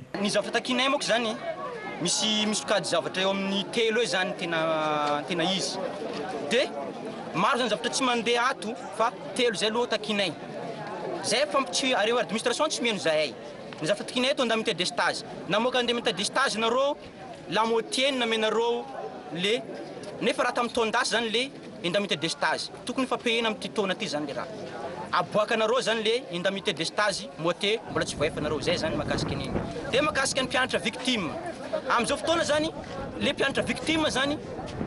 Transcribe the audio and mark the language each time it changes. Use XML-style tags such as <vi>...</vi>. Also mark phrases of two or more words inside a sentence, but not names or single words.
<mg>Ny zavatra takinay moako zany misy sokady zavatra eo amin'ny telo eo zany tena izy dia maro zany zavatra tsy mandeha ato fa telo zay aloha takinay zay fampitsy areo administration tsy mihaino zahay ny zavatra takinay eto</mg> <fr>indemnité de stage</fr> <mg>namoaka</mg> <fr>indemnité de stage</fr> <mg>nareo</mg> <fr>la moitié</fr> <mg>namenareo le nefa raha tamin'ny taon-dasy zany le</mg> <fr>indemnité de stage</fr> <mg>tokony fampahena amin'ny taona ty zany le raha aboakanareo zany le</mg> <fr>indemnité de stage moitié</fr> <mg>mbola tsy voaefanareo zay zany makasika an'iny dia makasika ny mpianatra victime amin'izao fotoana zany le mpianatra victime zany</mg>